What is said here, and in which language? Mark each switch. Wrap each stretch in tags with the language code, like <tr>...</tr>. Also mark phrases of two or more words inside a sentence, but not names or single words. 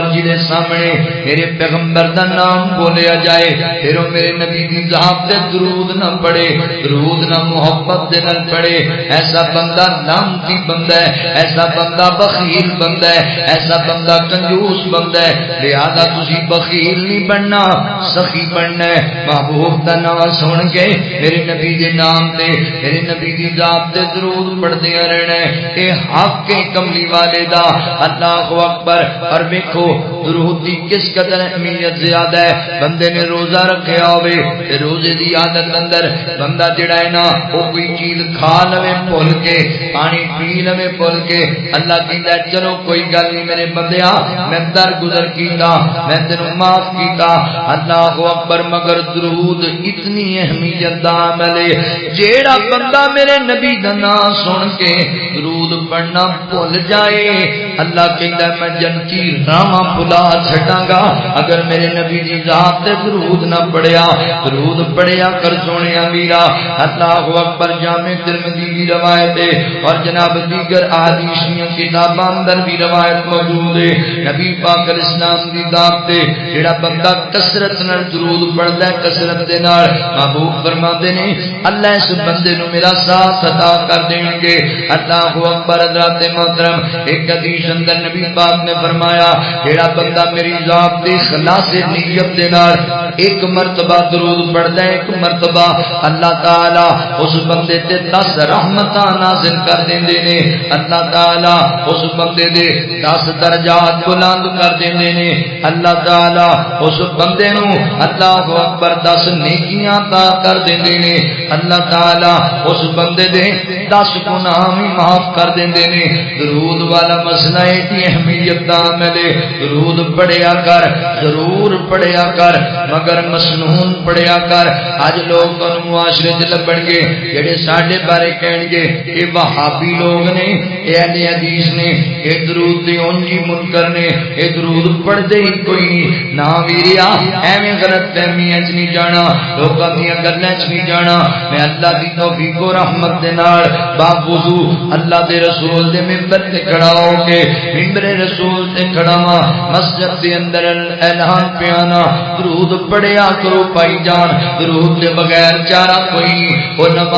<pa>جی سامنے میرے پیغمبر دا نام بولیا جائے پھر وہ میرے نبی دی ذات تے درود نہ پڑھے، درود نہ محبت دے نال پڑھے، ایسا بندہ لعنتی بندہ ہے، ایسا بندہ بخیل بندہ ہے، ایسا بندہ کنجوس بندہ ہے۔ لہذا تسی بخیل نہیں بننا، سخی بننا ہے۔ محبوب دا نام سن کے میرے نبی دے نام تے میرے نبی دی ذات تے درود پڑھدے رہنا ہے اے حق کے کملی والے دا</pa> <ar>اللہ اکبر</ar> <pa>اور دیکھو درود دی کس قدر اہمیت زیادہ ہے بندے نے روزہ رکھیا ہوئے تے روزے دی عادت اندر بندہ جڑا ہے نا وہ کوئی چیز کھا لوے بھول کے پانی پی لوے بھول کے اللہ کہندا ہے چلو کوئی گل نہیں میرے بندیا میں درگزر کیتا میں تینوں معاف کیتا</pa> <ar>اللہ اکبر</ar> <pa>مگر درود اتنی اہمیت دا عمل ہے جیڑا بندہ میرے نبی دا نام سن کے درود پڑھنا بھول جائے اللہ کہندا ہے میں جنتی راواں بھلا چھڈاں گا اگر میرے نبی دی ذات تے درود نہ پڑھیا درود پڑھیا کر سونیا میرا</pa> <ar>اللہ اکبر</ar> <ur>جامع ترمذی کی روایت ہے</ur> <pa>اور جناب دیگر احادیث کتاباں اندر بھی روایت موجود ہے نبی پاک</pa> <ar>علیہ السلام</ar> <pa>دی ذات تے جڑا بندہ کثرت نال درود پڑھدا ہے کثرت دے نال محبوب فرماندے نے اللہ اس بندے نو میرا ساتھ عطا کر دیں گے</pa> <ar>اللہ اکبر</ar> <pa>حضرات محترم ایک حدیث اندر نبی پاک نے فرمایا جڑا بندہ میری ذات تے خلاص نیت دے نال ایک مرتبہ درود پڑھدا ہے ایک مرتبہ اللہ تعالی اس بندے تے 10 رحمتاں نازل کر دیندے نے اللہ تعالی اس بندے دے 10 درجات بلند کر دیندے نے اللہ تعالی اس بندے نو</pa> <ar>اللہ اکبر</ar> <pa>10 نیکیاں عطا کر دیندے نے اللہ تعالی اس بندے دے 10 گناہ بھی معاف کر دیندے نے درود والا مسئلہ ہے اہمیت دا عمل ہے درود پڑھیا کر ضرور پڑھیا کر مگر مسنون پڑھیا کر اج لوگ معاشرے وچ لبن گے جڑے ساڈے بارے کہن گے کہ وہابی لوگ نے اے اہل حدیث نے اے درود دی اونجی منکر نے اے درود پڑھدے ہی کوئی نہیں نہ ویریا ایویں غلط فہمیاں وچ نہیں جانا لوکاں دی گلاں وچ نہیں جانا میں اللہ دی توفیق و رحمت دے نال باوضو اللہ دے رسول دے منبر تے کھڑا ہو کے منبر رسول تے کھڑا ہاں مسجد دے اندر اعلان پیانا درود پڑھیا کرو بھائی جان درود دے بغیر چارہ کوئی نہیں وہ</pa>